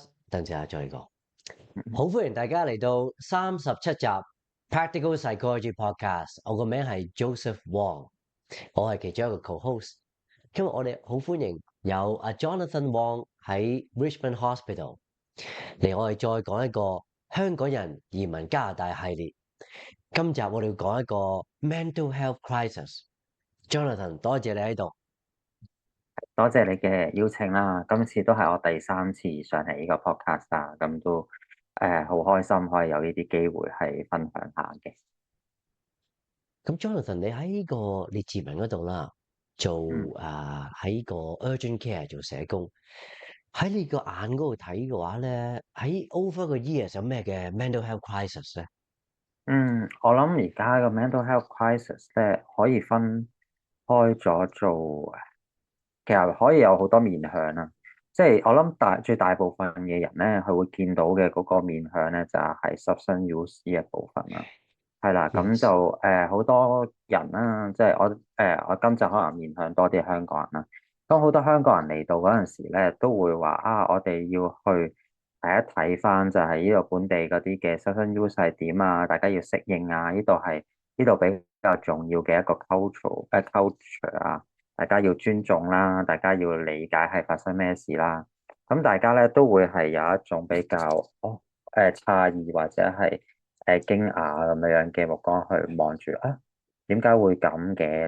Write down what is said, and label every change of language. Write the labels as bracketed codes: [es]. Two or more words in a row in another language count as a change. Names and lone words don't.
[yue] 等陣下再講，好歡迎大家嚟到37集 Practical Psychology Podcast。我個名係 Joseph Wong，我係其中一個 co-host。今日我哋好歡迎有阿 Jonathan Wong 喺 Richmond Hospital 嚟，我哋再講一個香港人移民加拿大系列。今集我哋要講一個 [en] mental health crisis。 [yue] Jonathan，多謝你喺度。多謝你嘅邀請啦，今次都係我第3次上嚟呢個 podcast 啦，咁都好開心可以有呢啲機會係分享下嘅。咁 Jonathan，你喺呢個列治文嗰度啦，做嗯喺個 [en] urgent care [yue] 做社工。喺你個眼嗰度睇嘅話咧，喺 over 個 years 有咩嘅 [en] mental health crisis [yue] 咧？我諗而家個 [en] mental health crisis [yue] 咧可以分開咗做，其實可以有好多面向啦。即係我諗最大部分嘅人咧，佢會見到嘅嗰個面向咧，就係 [en] substance use [yue] 呢一部分啦。係啦，咁 Yes。就好多人啦，即係我今集可能面向多啲香港人啦。當好多香港人嚟到嗰陣時咧，都會話啊，我哋要去睇一睇翻就係呢度本地嗰啲嘅 [en] substance use [yue] 係點啊，大家要適應啊，呢度比較重要嘅一個 culture 啊，大家要尊重啦，大家要理解係發生咩事啦。咁大家咧都會係有一種比較詫異或者係驚訝咁樣嘅目光去望住啊，點解會咁嘅？